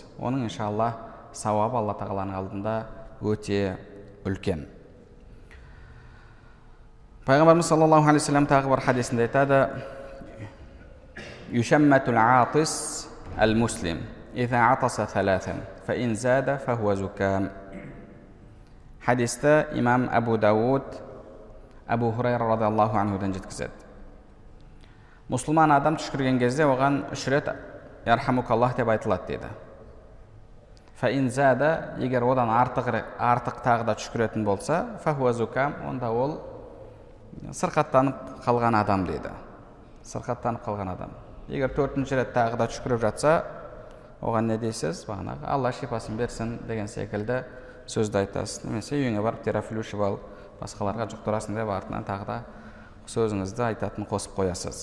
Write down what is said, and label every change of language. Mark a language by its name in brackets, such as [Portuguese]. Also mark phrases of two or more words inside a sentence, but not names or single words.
[Kazakh] Оның иншалла сауабы Алла тағаланың алдында өте үлкен. Пайғамбарымыз [Arabic] صلى الله عليه وسلم [Kazakh] тағы бір хадисінде айтады: [Arabic] يشمت العاطس المسلم إذا عطس ثلاثا فإن زاد فهو زكام. [Kazakh] Хадисті имам Абу Дауд Абу Хурайра [Arabic] رضي الله عنه [Kazakh] жеткізеді. Мұсылман адам түшкірген кезде оған 3 рет ярхамукаллах деп айтылады дейді. [Arabic] فإن زاد, [Kazakh] егер одан артық тағы да түшкіретін болса, [Arabic] فهو زكام, [Kazakh] онда ол сырқаттанып қалған адам дейді. Сырқаттанып қалған адам. Егер 4-ші рет тағы да түшкіріп жатса, оған не дейсіз? Бағанағы Алла шипасын берсін деген секілді сөзді айтасыз. Немесе үйіңе барып терафил ішіп ал, басқаларға жұқтырасың деп артынан тағы да сөзіңізді айтатын қосып қоясыз.